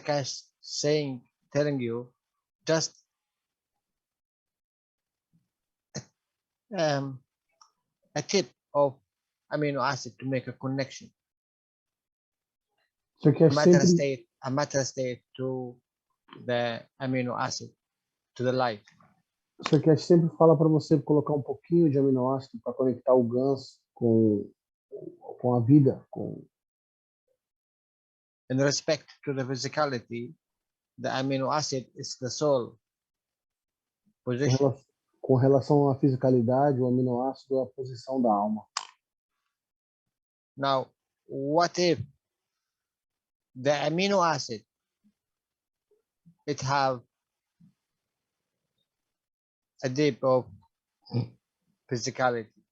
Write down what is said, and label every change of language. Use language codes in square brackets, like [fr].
[en] Cash telling you, just a tip of amino acid to make a connection, [pt] Você quer sempre, [en] a matter state to the amino acid, to the light. [pt] você quer sempre fala para você colocar um pouquinho de aminoácido para conectar o GANS com a vida, com [en] In respect to the physicality, the amino acid is the soul position. [pt] com relação à fisicalidade, o aminoácido é a posição da alma. [en] Now, what if the amino acid, it have a dip of physicality?